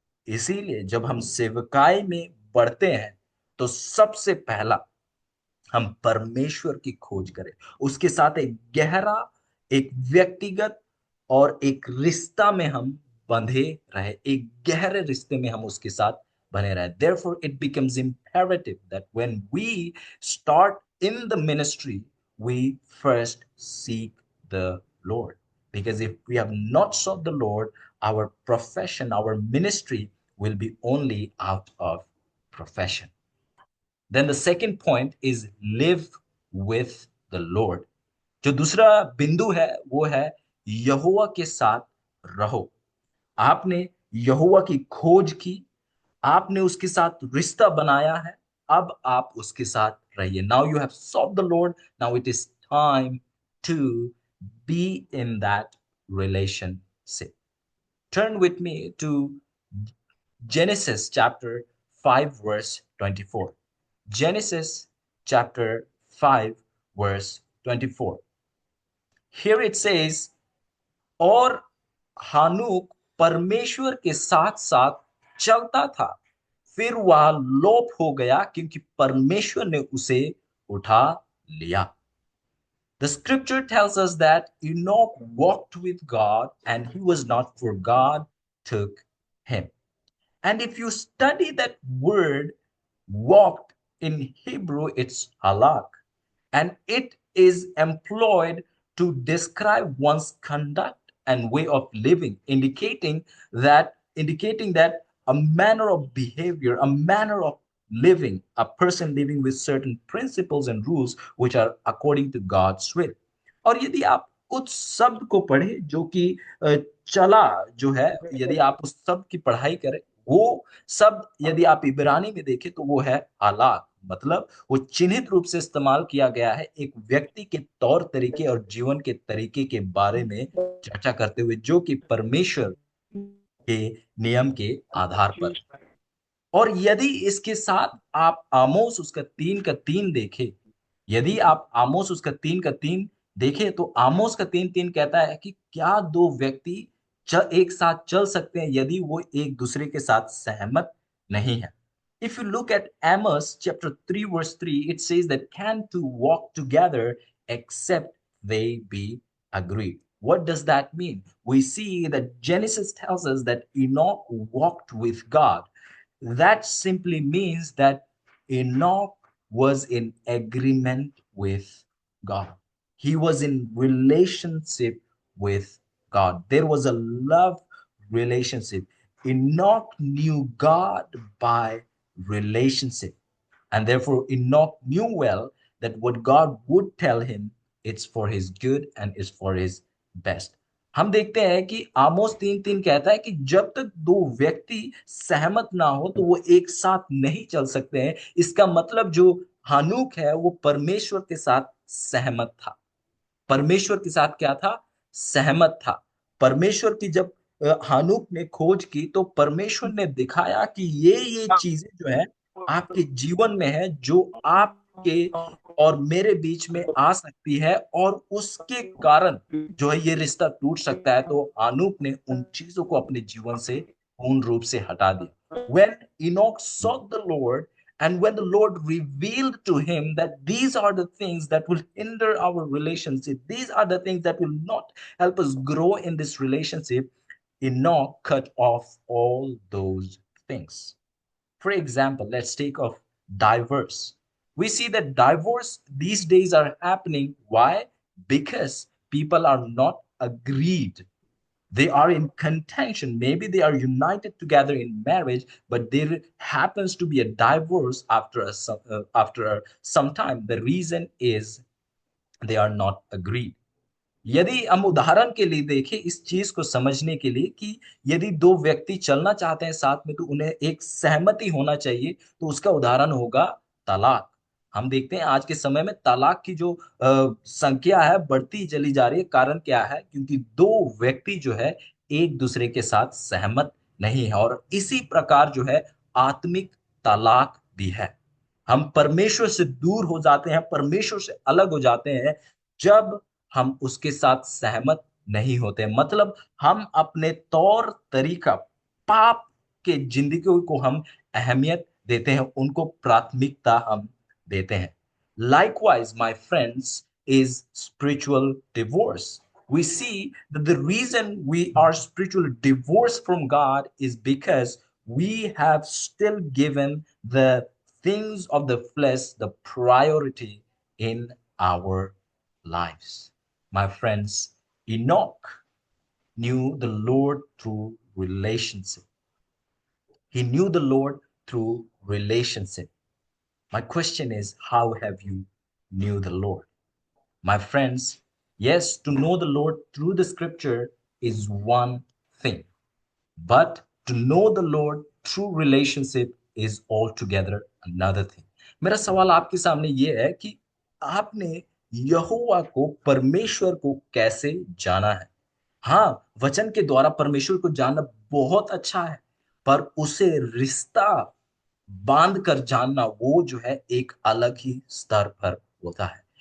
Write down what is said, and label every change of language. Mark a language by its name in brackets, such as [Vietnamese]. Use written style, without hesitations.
[Hindi] इसीलिए जब हम सेवकाई में बढ़ते हैं, तो सबसे पहला हम परमेश्वर की खोज करें, उसके साथ एक गहरा, एक व्यक्तिगत और एक रिश्ता में हम बंधे रहे, एक गहरे रिश्ते में हम उसके साथ बने रहे। [English] Therefore, it becomes imperative that when we start in the ministry, we first seek the Lord. Because if we have not sought the Lord, our profession, our ministry will be only out of profession. Then the second point is live with the Lord. [Hindi] जो दूसरा बिंदु है वो है यहोवा के साथ रहो। आपने यहोवा की खोज की, आपने उसके साथ रिश्ता बनाया है, अब आप उसके साथ रहिए। [English] Now you have sought the Lord, now it is time to be in that relationship. Turn with me to Genesis chapter 5, verse 24. Genesis chapter 5, verse 24. Here it says, [Hindi] और हानूक परमेश्वर के साथ साथ चलता था, फिर वह लोप हो गया क्योंकि परमेश्वर ने उसे उठा लिया। [English] The scripture tells us that Enoch walked with God and he was not, for God took him. And if you study that word walked in Hebrew, it's halak, and it is employed to describe one's conduct and way of living, indicating that a manner of behavior, a manner of living, a person living with certain principles and rules which are according to God's will. और यदि आप उस शब्द को पढ़े जो कि चला जो है, यदि आप उस शब्द की पढ़ाई करें, वो शब्द यदि आप इब्रानी में देखें तो वो है आलाक, मतलब वो चिन्हित रूप से इस्तेमाल किया गया है एक व्यक्ति के तौर तरीके और जीवन के तरीके के बारे में चर्चा करते हुए, जो कि परमेश्वर के नियम के आधार पर। और यदि इसके साथ आप आमोस उसका 3 का 3 देखें, यदि आप आमोस उसका 3 का 3 देखें, तो आमोस का 3:3 कहता है कि क्या दो व्यक्ति एक साथ चल सकते हैं यदि वो एक दूसरे के साथ सहमत नहीं है। If you look at Amos chapter 3 verse 3, it says that can two walk together except they be agreed. What does that mean? We see that Genesis tells us that Enoch walked with God. That simply means that Enoch was in agreement with God. He was in relationship with God. There was a love relationship. Enoch knew God by relationship. And therefore, Enoch knew well that what God would tell him, it's for his good and it's for his best. [Hindi] हम देखते हैं कि आमोस 3:3 कहता है कि जब तक दो व्यक्ति सहमत ना हो तो वो एक साथ नहीं चल सकते हैं। इसका मतलब जो हानूक है वो परमेश्वर के साथ सहमत था। परमेश्वर के साथ क्या था? सहमत था। परमेश्वर की जब हानूक ने खोज की तो परमेश्वर ने दिखाया कि ये चीजें जो है आपके जीवन में है, जो आपके और मेरे बीच में आ सकती है और उसके कारण जो है ये रिश्ता टूट सकता है। तो हानूक ने उन चीजों को अपने जीवन से पूर्ण रूप से हटा दिया। [English] When Enoch sought the Lord, and when the Lord revealed to him that these are the things that will hinder our relationship, these are the things that will not help us grow in this relationship, Enoch cut off all those things. For example, let's take of divorce. We see that divorce these days are happening. Why? Because people are not agreed. They are in contention. Maybe they are united together in marriage, but there happens to be a divorce after some time. The reason is they are not agreed. [Hindi] यदि हम उदाहरण के लिए देखें इस चीज को समझने के लिए कि यदि दो व्यक्ति चलना चाहते हैं साथ में तो उन्हें एक सहमति होना चाहिए, तो उसका उदाहरण होगा तलाक। हम देखते हैं आज के समय में तलाक की जो संख्या है बढ़ती चली जा रही है। कारण क्या है? क्योंकि दो व्यक्ति जो है एक दूसरे के साथ सहमत नहीं है। और इसी प्रकार जो है आत्मिक तलाक भी है। हम परमेश्वर से दूर हो जाते हैं, परमेश्वर से अलग हो जाते हैं जब हम उसके साथ सहमत नहीं होते। मतलब हम अपने तौर तरीका, पाप के जिंदगी को हम अहमियत देते हैं, उनको प्राथमिकता हम देते हैं। [English] Likewise, my friends, is spiritual divorce. We see that the reason we are spiritually divorced from God is because we have still given the things of the flesh the priority in our lives. My friends, Enoch knew the Lord through relationship. He knew the Lord through relationship. My question is, how have you knew the Lord? My friends, yes, to know the Lord through the scripture is one thing, but to know the Lord through relationship is altogether another thing. [Hindi] मेरा सवाल आपके सामने ये है कि आपने यहोवा को, परमेश्वर को कैसे जाना है? हाँ, वचन के द्वारा परमेश्वर को जानना बहुत अच्छा है, पर उसे रिश्ता बांध कर जानना वो जो है एक अलग ही स्तर पर होता है।